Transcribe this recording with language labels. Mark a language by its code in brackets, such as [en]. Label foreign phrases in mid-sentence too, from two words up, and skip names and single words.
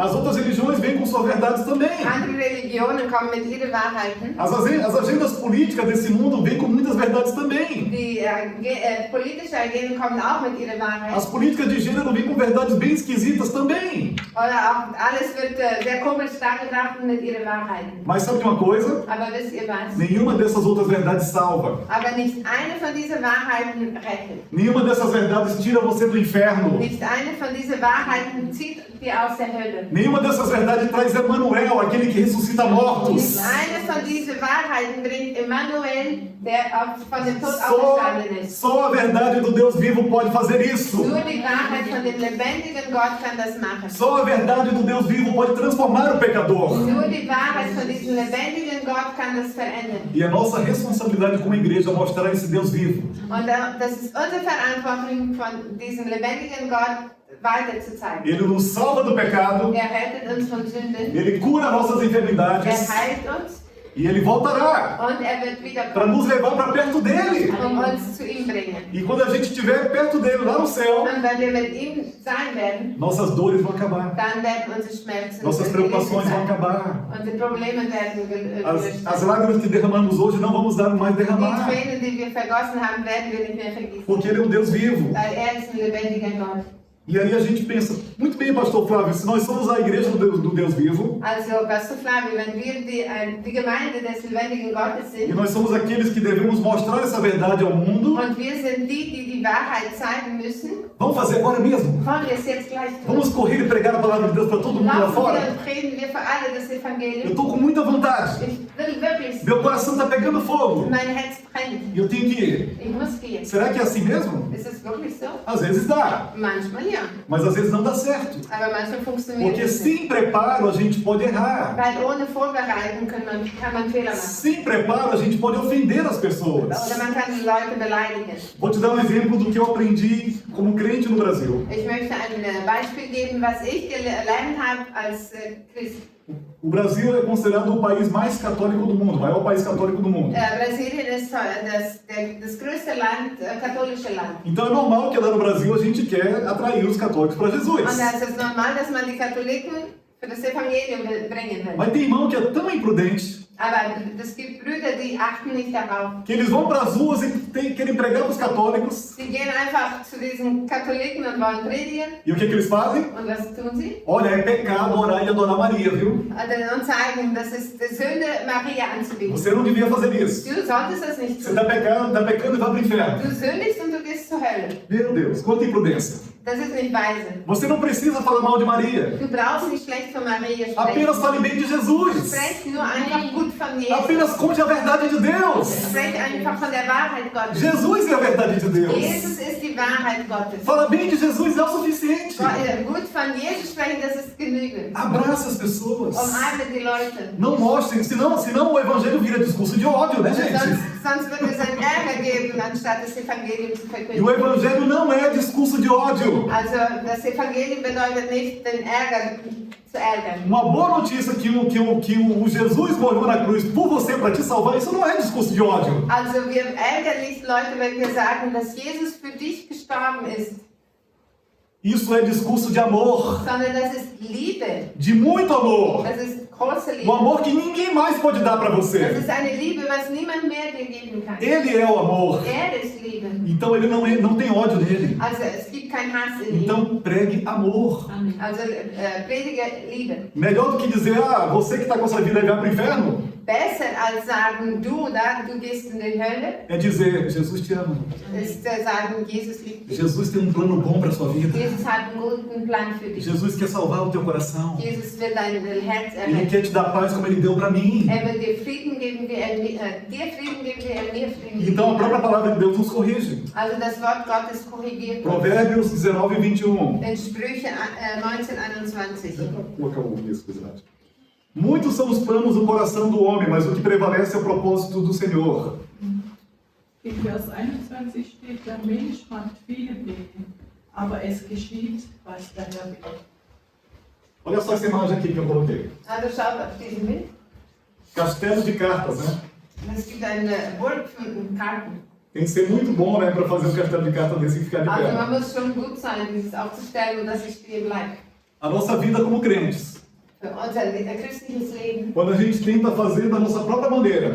[pt] As outras religiões vêm com suas verdades também. [de] Andere Religionen kommen mit ihren Wahrheiten. [pt] As agendas políticas desse mundo vêm com muitas verdades também. [de] Die politischen Agenten kommen auch mit ihren Wahrheiten. [pt] As políticas de gênero vêm com verdades bem esquisitas também. [de] Oder auch alles wird sehr komisch dargebracht mit ihren Wahrheiten. [pt] Mas sabe de uma coisa? [de] Aber wisst ihr was? [pt] Nenhuma dessas outras verdades salva. [de] Aber nicht eine von diesen Wahrheiten rettet. errettet. [pt] Nenhuma dessas verdades tira você do inferno. [de] Nicht eine von diesen Wahrheiten zieht dir aus der Hölle. [pt] Nenhuma dessas verdades traz Emanuel, aquele que ressuscita mortos. [de] Nicht eine von diesen Wahrheiten bringt Emmanuel, der von dem Tod auferstanden ist. [pt] Só a verdade do Deus vivo pode fazer isso. [de] Nur die Wahrheit von dem lebendigen Gott kann das machen. [pt] Só a verdade do Deus vivo pode transformar o pecador. [de] Nur die Wahrheit von diesem lebendigen Gott kann das verändern. [pt] E a nossa responsabilidade como igreja é mostrar esse Deus vivo. [de] Und das ist unsere Verantwortung, von diesem lebendigen Gott weiterzuzeigen. [pt] Ele nos salva do pecado, [de] Rettet uns von Sünde, [pt] ele cura nossas enfermidades [de] heilt uns [pt] e ele voltará [de] und wird [pt] para [de] wiederkommen, [pt] nos levar para perto dele. [de] uns zu ihm bringen. [pt] E quando a gente estiver perto dele, lá no céu, [de] Und wenn wir mit ihm sein werden, [pt] nossas dores vão acabar, [de] dann werden unsere Schmerzen [pt] nossas preocupações vão acabar. [de] Unsere Probleme werden gelöst. [pt] As lágrimas que derramamos hoje não vamos dar mais [de] Die [pt] derramar, [de] Tränen, die wir vergossen haben, werden wir nicht mehr vergießen. [pt] porque ele é um Deus vivo. [de] Weil ist ein lebendiger Gott. [pt] E aí a gente pensa, muito bem, pastor Flávio, se nós somos a igreja do Deus vivo, [de] Also, Pastor Flavio, wenn wir die Gemeinde des lebendigen Gottes [pt] e [de] sind, [pt] nós somos aqueles que devemos mostrar essa verdade ao mundo, [de] und wir sind die Wahrheit zeigen müssen, [pt] vamos fazer agora mesmo. [de] wollen wir es jetzt gleich tun. [pt] Vamos correr e pregar a palavra de Deus para todo mundo lá [de] Laufen [pt] fora. [de] wir und reden wir für alle das [pt] Eu [de] Evangelium. [pt] estou com muita vontade. [de] Ich will wirklich, [pt] Meu coração está pegando fogo. [de] mein Herz brennt. [pt] E eu tenho que ir. [de] Ich muss gehen. [pt] Será que é assim mesmo? [de] Ist es wirklich so? [pt] Às vezes dá, [de] Manchmal ja, [pt] mas às vezes não dá certo. [de] aber manchmal funktioniert [pt] Porque [de] es nicht. [pt] sem preparo a gente pode errar. [de] Weil ohne Vorbereitung kann man Fehler machen. [pt] Sem preparo a gente pode ofender as pessoas. [de] Oder man kann die Leute beleidigen. [pt] Vou te dar um exemplo do que eu aprendi como crente no Brasil. [de] Ich möchte ein Beispiel geben, was ich gelernt habe als Christ. [pt] O Brasil é considerado o país mais católico do mundo, o maior país católico do mundo. [de] Brasilien ist das größte Land, katholische Land. [pt] Então é normal que lá no Brasil a gente quer atrair os católicos para Jesus. [de] Und es ist normal, dass man die Katholiken für das Evangelium bringen will. [pt] Mas tem irmão que é tão imprudente [de] Aber es gibt Brüder, die achten nicht darauf. [pt] que eles vão para as ruas e querem pregar para os católicos. [de] Sie gehen einfach zu diesen Katholiken und wollen predigen. [pt] E o que eles fazem? [de] Und was tun sie? [pt] Olha, é pecado orar e adorar Maria, viu? [de] Und zeigen, das ist die Sünde, Maria anzubeten. [pt] Você não devia fazer isso. [de] Du solltest das nicht [pt] Você [de] tun. [pt] está pecando e vai para o inferno. [de] Du sündigst und du gehst zur Hölle. [pt] Meu Deus, quanta imprudência. [de] Das ist nicht weise. [pt] Você não precisa falar mal de Maria. [de] Du brauchst nicht schlecht von Maria sprechen. [pt] Apenas fale bem de Jesus. [de] Sprech nur einfach gut von Jesus. [pt] Apenas conte a verdade de Deus. [de] Sprech einfach von der Wahrheit Gottes. [pt] Jesus é a verdade de Deus. [de] Jesus ist die Wahrheit Gottes. [pt] Fala bem de Jesus é o suficiente. [de] Gut von Jesus sprechen, das ist genügend. [pt] Abraça as pessoas. [de] Umarme die Leute. [pt] Não mostrem, senão o evangelho vira discurso de ódio, né, gente? [de] Sonst wird es einen Ärger geben, anstatt das Evangelium zu [pt] E o [de] verkünden. [pt] evangelho não é discurso de ódio. [de] Also das Evangelium bedeutet nicht, den Ärger zu ärgern. [pt] Uma boa notícia que o Jesus morreu na cruz por você para te salvar, isso não é discurso de ódio. [de] Also wir ärgern nicht Leute, wenn wir sagen, dass Jesus für dich gestorben ist, [pt] Isso é discurso de amor, [de] sondern das ist Liebe. [pt] de muito amor. [de] Das ist große Liebe. [pt] Um amor que ninguém mais pode dar para [de] Das [pt] você. [de] ist eine Liebe, was niemand mehr dir geben kann. [pt] Ele é o amor. [de] Ist Liebe. [pt] Então ele não tem ódio nele. [de] Also es gibt kein Hass in ihm. [pt] Então pregue amor. [de] Also predige Liebe. [pt] Melhor do que dizer, você que está com essa vida aí vai para o inferno, [de] Besser als sagen, du gehst in die Hölle, [pt] é dizer, Jesus te ama. [de] ist sagen, Jesus liebt dich. [pt] Jesus tem um plano bom para sua vida. [de] Jesus hat einen guten Plan für dich. [pt] Jesus quer salvar o teu coração. [de] Jesus will dein Herz [pt] Ele [de] erretten. [pt] quer te dar paz como ele deu para mim. [de] Will dir Frieden geben, wie dir Frieden geben, wie mir Frieden [pt] Então a [de] gegeben [pt] própria [de] hat. [pt] palavra de Deus nos corrige. [de] Also das Wort Gottes korrigiert uns. [pt] Provérbios 19:21. [de] In Sprüche 19:21. [pt] Vou colocar o texto, verdade. Muitos são os planos do coração do homem, mas o que prevalece é o propósito do Senhor. [de] In Vers 21 steht, der Mensch macht viele Pläne, aber es geschieht, was der Herr will. [pt] Olha só essa imagem aqui que eu coloquei. [de] Also schaut auf diesen Bild. [pt] Castelo de cartas, né? [de] Es gibt eine Burg von Karten. [pt] Tem que ser muito bom, né, para fazer um castelo de cartas desse e ficar de [de] Also [pt] pé. [de] man muss schon gut sein, dieses aufzustellen und dass es stehen bleibt. [pt] A nossa vida como crentes [de] für unser christliches Leben, [pt] quando a gente tenta fazer da nossa própria maneira,